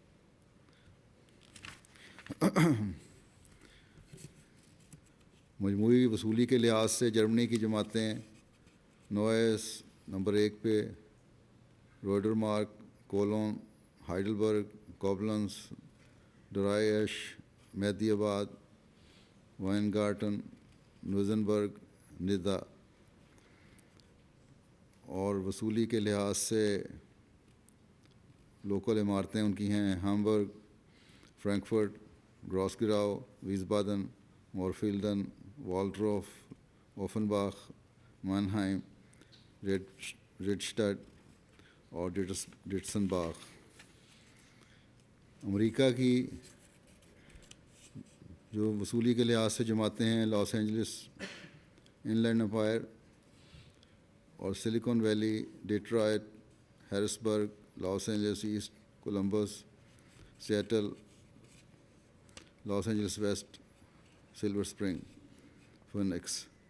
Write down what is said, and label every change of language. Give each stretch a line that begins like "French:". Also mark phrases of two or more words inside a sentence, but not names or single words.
Urdu: مجموعی وصولی کے لحاظ سے جرمنی کی جماعتیں نوائس نمبر 1 پہ، روڈرمارک، کولون، ہائیڈلبرگ، کوبلنس، ڈرائیش، مہدی آباد، وائنگارٹن، نوزنبرگ، ندا، اور وصولی کے لحاظ سے لوکل عمارتیں ان کی ہیں ہامبرگ، فرینکفرٹ، گراسگراؤ، ویزبادن، مورفیلڈن، والڈروف، اوفنباخ، مانہائم، ریڈسٹڈ اور ڈیٹسنباخ۔ امریکہ کی جو وصولی کے لحاظ سے جماعتیں ہیں لاس اینجلس، انلینڈ امپائر اور سلیکون ویلی، ڈیٹرائٹ، ہیرسبرگ، لاس اینجلس ایسٹ، کولمبس، سیٹل، لاس اینجلس ویسٹ، سلور سپرنگ، فینکس۔